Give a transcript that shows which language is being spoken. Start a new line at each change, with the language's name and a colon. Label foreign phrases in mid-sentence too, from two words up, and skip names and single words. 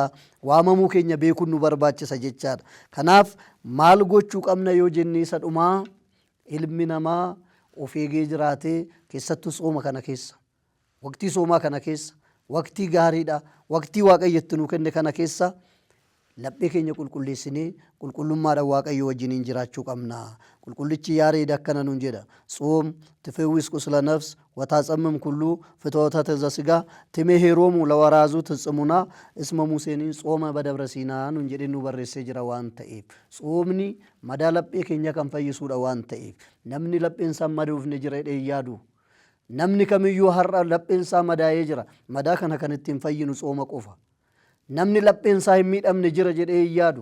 Oromo: Waamamuu keenya beekuun nu barbaachisa jechaadha. Kanaaf maal gochuu qabna yoo jenne isa dhumaa ilmi namaa of eegee jiraatee keessattuu sooma kana keessa, waqtii soomaa kana keessa, waqtii gaariidha, waqtii Waaqayyotti nu kenne kana keessa laphee keenya qulqulleessinee qulqullummaadhaan Waaqayyo wajjiniin jiraachuu qabna. Qulqullichi Yaareed akkana nuun jedha.
Geez: ጾም ትፈውስ ቁስለ ነፍስ ወታጸምም ኩሉ ፍትወተ ዘሥጋ ትሜሄሮሙ ለወራዙ ትጽሙና እስመ ሙሴኒ ጾመ በደብረ ሲና
Oromo: nuun jedhee nu barreessee jira waan ta'eef. Soomni madaa laphee keenya kan fayyisuudha waan ta'eef namni lapheen isaa maduufne jira jedhee yaadu. Namni kamiyyuu har'a lapheen isaa madaa'ee jira. Madaa kana kan ittiin fayyinu sooma qofa. Namni lapheen isaa hin miidhamne jira jedhee yaadu.